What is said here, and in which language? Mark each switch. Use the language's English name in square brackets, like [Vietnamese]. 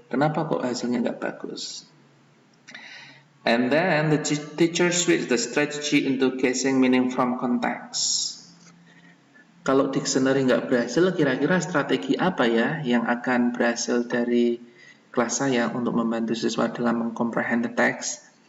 [Indonesian] Kenapa kok hasilnya nggak bagus? [English] And then the teacher switch the strategy into guessing meaning from context. [Indonesian] Kalau dictionary nggak berhasil, kira-kira strategi apa ya yang akan berhasil dari kelas saya untuk membantu siswa dalam mengcomprehend [English] the text?